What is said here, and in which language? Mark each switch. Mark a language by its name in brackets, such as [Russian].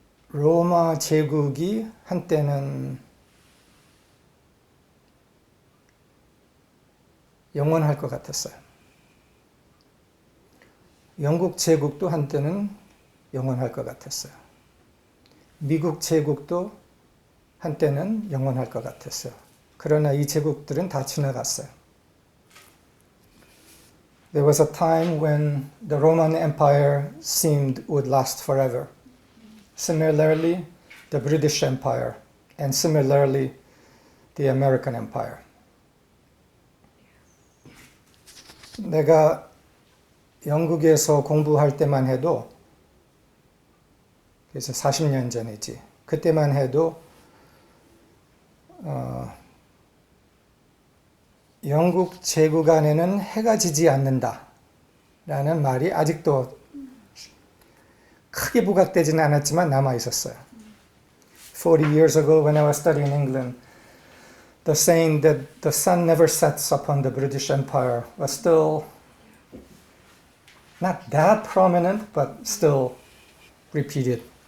[Korean] 로마 제국이 한때는 영원할 것 같았어요. 영국 제국도 한때는 영원할 것 같았어요. 미국 제국도 한때는 영원할 것 같았어요. 그러나 이 제국들은 다 지나갔어요. [English] There was a time when the Roman Empire seemed would last forever. Similarly, the British Empire, and similarly, the American Empire. [Korean] 내가 영국에서 공부할 때만 해도, 그래서 40년 전이지, 그때만 해도 영국 제국 안에는 해가 지지 않는다라는 말이 아직도 크게 부각되지는 않았지만 남아 있었어요. [English] 40 years ago when I was studying in England, the saying that the sun never sets upon the British Empire was still not that prominent, but still repeated.